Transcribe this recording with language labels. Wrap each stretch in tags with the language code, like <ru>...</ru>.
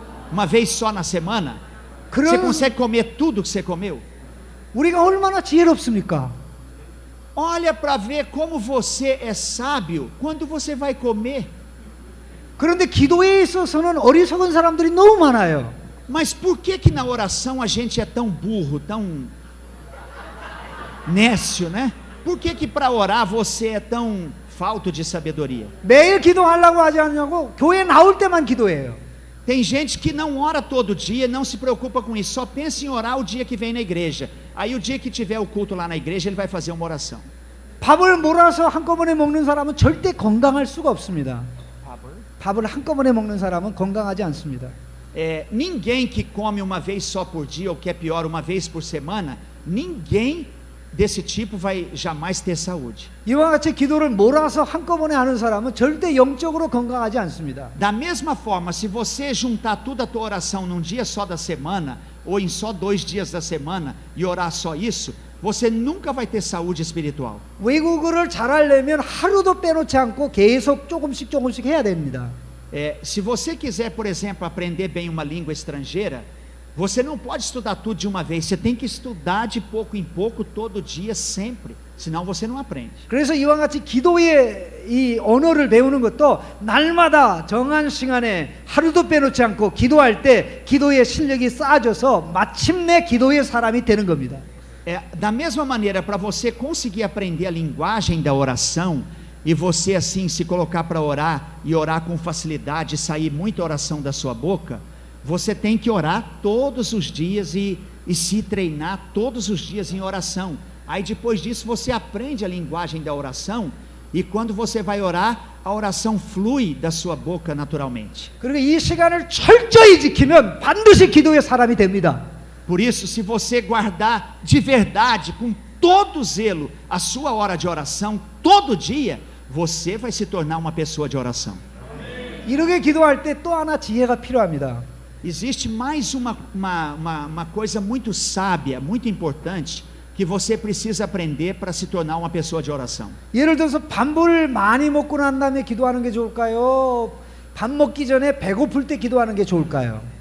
<pt>Uma vez só na semana? Você consegue comer tudo que você comeu?</pt> <ko>우리가 얼마나 지혜롭습니까?</ko> <pt>Olha para ver como você é sábio quando você vai comer.</pt> <ko>그런데 기도에 있어서는 어리석은 사람들이 너무 많아요.</ko> <pt>Mas por que na oração a gente é tão burro, tão nécio, né? Por que para orar você é tão falto de sabedoria?</pt> <ko>매일 기도하려고 하지 않냐고 교회 나올 때만 기도해요.</ko> <pt>Tem gente que não ora todo dia, não se preocupa com isso, só pensa em orar o dia que vem na igreja. Aí o dia que tiver o culto lá na igreja, ele vai fazer uma oração.</pt> <ko>밥을 몰아서 한꺼번에 먹는 사람은 절대 건강할 수가 없습니다. 밥을 한꺼번에 먹는 사람은 건강하지 않습니다.</ko> <pt>Ninguém que come uma vez só por dia, ou que é pior, uma vez por semana, ninguém desse tipo vai jamais ter saúde.</pt> <ko>이와 같이 기도를 몰아서 한꺼번에 하는 사람은 절대 영적으로 건강하지 않습니다.</ko> <pt>Da mesma forma, se você juntar toda a tua oração num dia só da semana, ou em só 2 dias da semana, e orar só isso, você nunca vai ter saúde espiritual.</pt> <ko>외국어를 잘하려면 하루도 빼놓지 않고 계속 조금씩 해야 됩니다.</ko> <pt>Se você quiser, por exemplo, aprender bem uma língua estrangeira, Você não pode estudar tudo de uma vez, você tem que estudar de pouco em pouco, todo dia, sempre, senão você não aprende.</pt> <ko>그래서 이와 같이 기도의 이 언어를 배우는 것도 날마다 정한 시간에 하루도 빼놓지 않고 기도할 때 기도의 실력이 쌓아져서 마침내 기도의 사람이 되는 겁니다.</ko> <pt>Da mesma maneira, para você conseguir aprender a linguagem da oração, e você assim se colocar para orar, e orar com facilidade, e sair muita oração da sua boca, você tem que orar todos os dias e se treinar todos os dias em oração. Aí depois disso você aprende a linguagem da oração, e quando você vai orar, a oração flui da sua boca naturalmente.</pt> <ko>그리고 이 시간을 철저히 지키면 반드시 기도의 사람이 됩니다.</ko> <pt>Por isso, se você guardar de verdade, com todo zelo, a sua hora de oração, todo dia, você vai se tornar uma pessoa de oração.</pt> <ko>이렇게 기도할 때 또 하나 지혜가 필요합니다.</ko> <pt>Existe mais uma coisa muito sábia, muito importante, que você precisa aprender para se tornar uma pessoa de oração.</pt> <ko>예를 들어서 밥을 많이 먹고 난 다음에 기도하는 게 좋을까요? 밥 먹기 전에 배고플 때 기도하는 게 좋을까요?</ko>